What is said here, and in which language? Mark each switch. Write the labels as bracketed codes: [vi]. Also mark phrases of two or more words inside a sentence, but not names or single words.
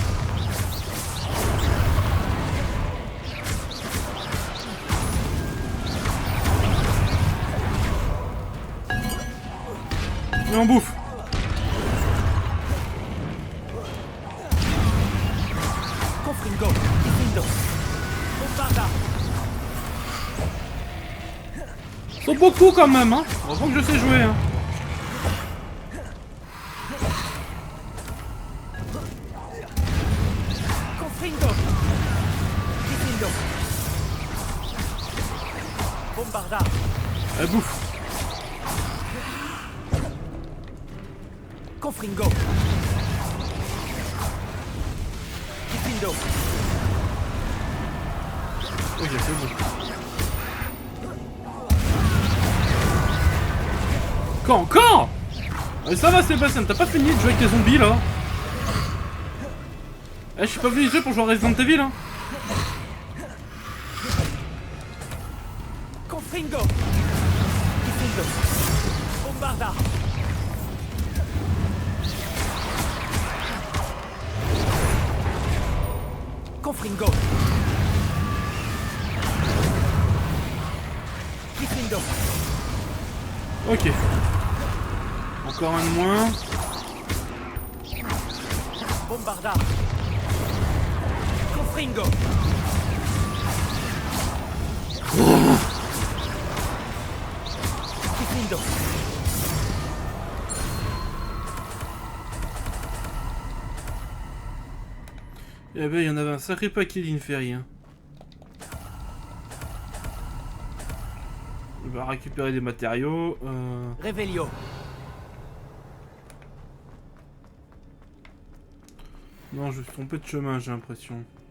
[fr] Et on bouffe. Confringo. Diffindo. Bombarda. Ils sont beaucoup quand même, hein. Heureusement que je sais jouer, hein. Confringo. Diffindo. Bombarda. Elle bouffe. Confringo. Diffindo. Ok, c'est bon. Encore? Ça va Sébastien, t'as pas fini de jouer avec tes zombies là? Eh, je suis pas venu jouer pour jouer à Resident Evil, hein. Confringo. Diffindo. Bombarda. Confringo. Diffindo. Ok. Encore un de moins. Bombarda. Confringo. Diffindo. Eh ben, il y en avait un sacré paquet d'Inferi. Hein. On va récupérer des matériaux. Revelio. Non, je me suis trompé de chemin, j'ai l'impression.